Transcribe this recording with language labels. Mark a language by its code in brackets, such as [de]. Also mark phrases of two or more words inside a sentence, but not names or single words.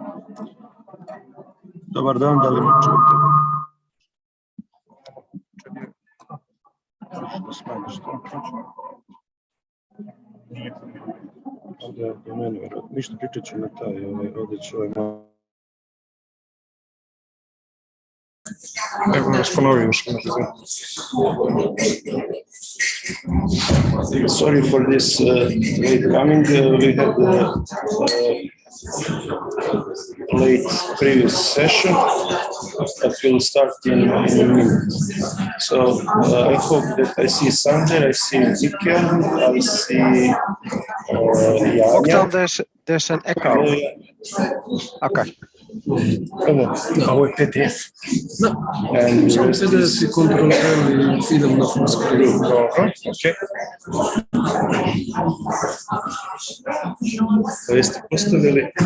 [hr] Dobar dan, da li me čujete? Ništa, pričat ću na taj, ovdje ću Evo nas ponovim još. [en] Sorry for this late coming. We had late previous session, but we'll start in a minute. So I hope that I see Sander, I see Mikkel, I see Octal, Janja. there's an echo. Okay. [hr] Ovo je PDF. [en] And [hr] Samo PDF i Ctrl L i idem na [en] full screen. [hr] Dobro, ok. to jeste postavili.